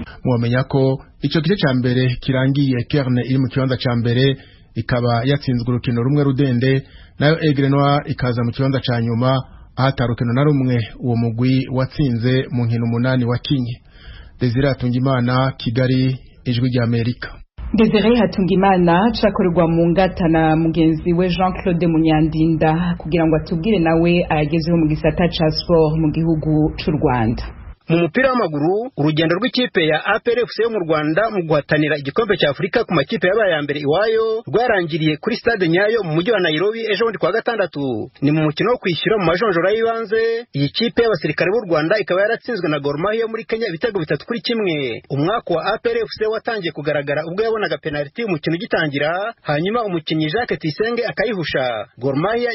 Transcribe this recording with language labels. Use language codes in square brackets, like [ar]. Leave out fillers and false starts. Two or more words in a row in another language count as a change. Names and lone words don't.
[rn] muamenya ko ico gice ca mbere kirangiye Kerne iri mu kibanza ca mbere ikaba yatsinzwe urukino rumwe rudende nayo Aigle Noir ikaza mu kibanza ca nyuma ahatarukino na rumwe uwo mugwi watsinze mu nkino 8 wakinye Desire Hatungimana Kigali ijwi rya Amerika Desire Hatungimana cakorerwa mu ngata na mugenzi we Jean-Claude Munyandinda kugira ngo atubwire nawe ayagezeho mu gisata ca sport mu gihugu c'u Rwanda [rw] mu mupira w'amaguru urugendo rw'ikipe ya APR FC yo mu Rwanda mu guhatanira igikombe cya Afrika ku makipe yabaye ya mbere iwayo rwarangiriye kuri stade Nyayo mu mujyi wa Nairobi ejo bundi kwa gatandatu ni mu mukino wo kwishyura mu majonjora y'ibanze iyi kipe y'abasirikare b'u Rwanda ikaba yaratsinzwe na Gor Mahia yo muri Kenya ibitego 3-1 umwaka wa APR FC watangiye kugaragara ubwo yabonaga penalty umukino ugitangira hanyuma umukinnyi Jacques Tuyisenge akayihusha Gor Mahia